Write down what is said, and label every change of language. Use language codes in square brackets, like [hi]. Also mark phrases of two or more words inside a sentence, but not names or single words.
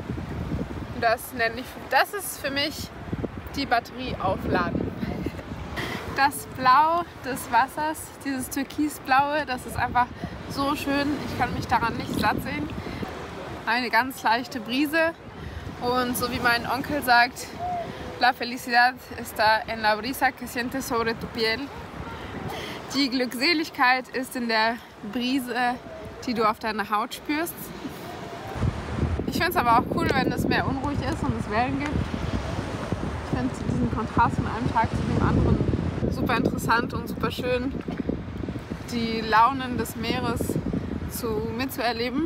[de] Das ist für mich die Batterie aufladen. Das Blau des Wassers, dieses Türkisblaue, das ist einfach so schön. Ich kann mich daran nicht satt sehen. Eine ganz leichte Brise und so wie mein Onkel sagt, [es] la felicidad está en la brisa que sientes sobre tu piel. [de] Die Glückseligkeit ist in der Brise, die du auf deiner Haut spürst. Ich finde es aber auch cool, wenn das Meer unruhig ist und es Wellen gibt. Ich finde diesen Kontrast von einem Tag zu dem anderen super interessant und super schön, die Launen des Meeres mitzuerleben.